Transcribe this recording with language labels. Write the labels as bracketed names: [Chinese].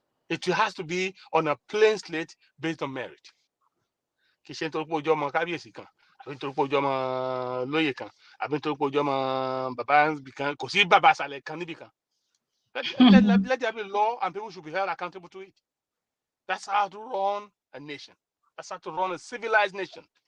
[English] It has to be on a plain slate based on merit. [Yoruba] Kì í ṣe nítorí pé ojú ọmọ kábíyèsí kan, àbí nítorí pé ojú ọmọ lóyè kan, àbí nítorí pé ojú ọmọ bàbá kan, kò sí bàbá àṣàlẹ̀ kan níbì kan. [English] Let there be law and people should be held accountable to it. That's how to run a nation. That's how to run a civilized nation.